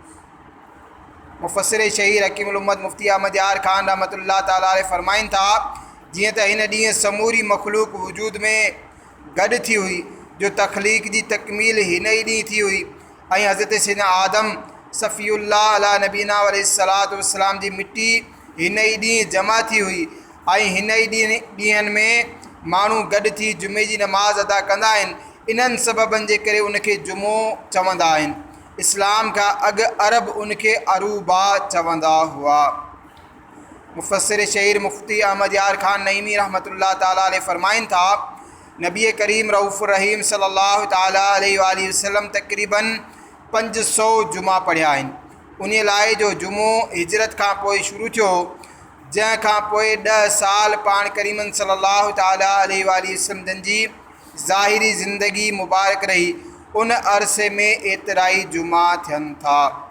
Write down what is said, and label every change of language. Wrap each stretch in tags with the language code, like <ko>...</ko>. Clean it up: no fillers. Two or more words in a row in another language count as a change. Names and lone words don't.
<sd>मुफ़स्सिर शहीर हकीमुल उम्मत मुफ्ती अहमद यार ख़ान</sd> <ar>رحمة الله تعالى عليه</ar> <sd>फ़रमाइनि था, जीअं त हिन ॾींहुं समूरी मख़लूक़ वजूद में गॾु थी हुई जो तख़लीक़ जी तकमील हिन ई ॾींहुं थी हुई ऐं हज़रत सैयदना आदम सफ़ीउल्लाह</sd> <ar>على نبينا عليه الصلاة والسلام</ar> <sd>जी मिट्टी हिन ई ॾींहुं जमा थी हुई ऐं हिन ई ॾींहंनि में माण्हू गॾु थी जुमे जी नमाज़ अदा कंदा आहिनि। इन्हनि सबबनि जे करे उनखे जुमो चवंदा आहिनि। इस्लाम खां अॻु अरब उनखे अरूबा चवंदा हुआ। मुफ़स्सिर शहीर मुफ्ती अहमद यार ख़ान नईमी</sd> <ar>رحمة الله تعالى عليه</ar> <sd>फ़रमाइनि था, नबी करीम रऊफ़ुर रहीम</sd> <ar>صلى الله تعالى عليه وسلم</ar> <sd>तक़रीबन 500 जुमा पढ़िया आहिनि। उन लाइ जो जुमो हिजरत खां पोइ शुरू थियो, जंहिं खां पोइ 10 साल पाण करीमन</sd> <ar>صلى الله تعالى عليه وسلم</ar> <sd>जन जी ज़ाहिरी ज़िंदगी मुबारक रही। उन अरसे में एतिरा ई जुमा थियनि था।</sd>